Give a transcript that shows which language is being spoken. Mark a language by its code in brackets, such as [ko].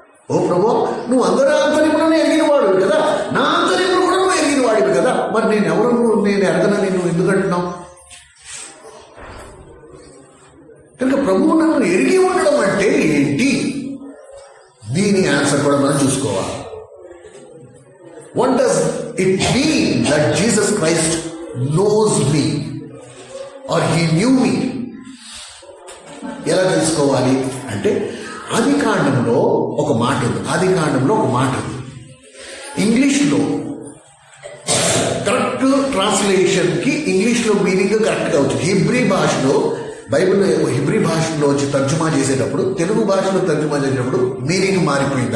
[te] ఓ ప్రభు, నువ్వు అందరి ఆంతర్యములను ఎరిగిన వాడు కదా, నా ఆంతర్యములు కూడా నువ్వు ఎరిగిన వాడివి కదా, మరి నేను ఎవరు నేను ఎరగనని నువ్వు ఎందుకు అంటున్నావు? కనుక ప్రభువు నన్ను ఎరిగి ఉండడం అంటే ఏంటి? దీని ఆన్సర్ కూడా మనం చూసుకోవాలి. [en] What does it mean that Jesus Christ knows me or he knew me? [te] ఎలా తెలుసుకోవాలి అంటే ఆదికాండంలో ఒక మాట ఉంది. ఇంగ్లీష్లో కరెక్ట్ ట్రాన్స్లేషన్కి ఇంగ్లీష్లో మీనింగ్ కరెక్ట్గా వచ్చింది. హిబ్రీ భాషలో బైబిల్ హిబ్రీ భాషలో వచ్చి తర్జుమా చేసేటప్పుడు, తెలుగు భాషలో తర్జుమా చేసేటప్పుడు మీనింగ్ మారిపోయింది.